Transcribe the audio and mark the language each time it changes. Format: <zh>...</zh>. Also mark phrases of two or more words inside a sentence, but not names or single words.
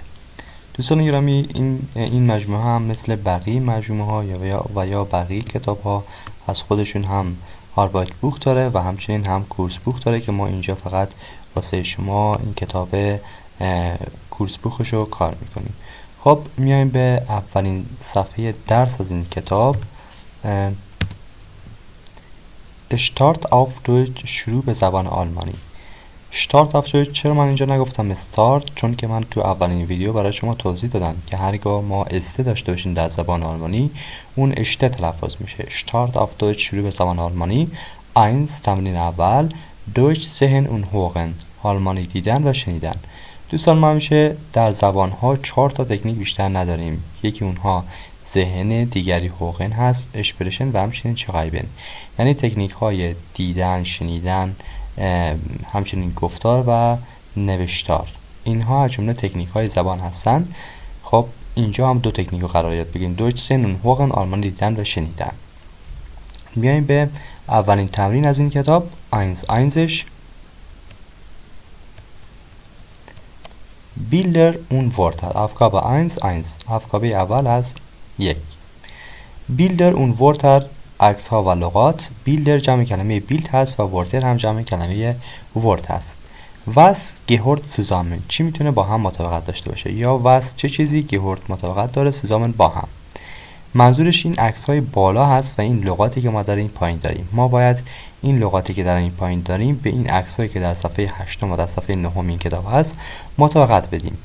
<fa>دوستان گرامی، این مجموعه هم مثل بقیه مجموعه ها یا بقیه کتاب ها از خودشون هم هاربایت بوک داره و همچنین هم کورس بوک داره که ما اینجا فقط واسه شما این کتاب کورس بوکش رو کار میکنیم. خب میایم به اولین صفحه درس از این کتاب.</fa> <de>Start auf Deutsch،</de> <fa>شروع به زبان آلمانی.</fa> <de>Start auf Deutsch،</de> <fa>چرا من اینجا نگفتم start؟ چون که من تو اولین ویدیو برای شما توضیح دادم که هرگاه ما استه داشته باشیم در زبان آلمانی اون اشته تلفظ میشه.</fa> <de>Start auf Deutsch،</de> <fa>شروع به زبان آلمانی. 1 تمرین اول،</fa> <de>Deutsch sehen und hören،</de> <fa>آلمانی دیدن و شنیدن. دوستان ما همیشه در زبان ها 4 تا تکنیک بیشتر نداریم. یکی اونها ذهن، دیگری هوغن هست، اشپرشن و همچنین چغایبن، یعنی تکنیک های دیدن، شنیدن، همچنین گفتار و نوشتار. اینها از جمله تکنیک های زبان هستند. خب اینجا هم 2 تکنیک رو قرار یاد بگیریم،</fa> <de>Deutsch sehen und hören,</de> <fa>آلمانی دیدن و شنیدن. میایم به اولین تمرین از این کتاب.</fa> <de>1 Bilder und Wörter. Aufgabe 1 aufgabe</de> <fa>اول از</fa> <de>1. Bilder und Wörter،</de> <fa>عکس ها و لغات. Bilder جمع کلمه بیلد هست و Wörter هم جمع کلمه ورد هست.</fa> <de>Was gehört zusammen،</de> <fa>چی میتونه با هم مطابقت داشته باشه، یا was چه چیزی gehört مطابقت داره zusammen با هم. منظورش این عکس های بالا هست و این لغاتی که ما در این پایین داریم. ما باید این لغاتی که در این پایین داریم به این عکس هایی که در صفحه 8 و در صفحه 9 این کتاب هست مطابقت بدیم.</fa>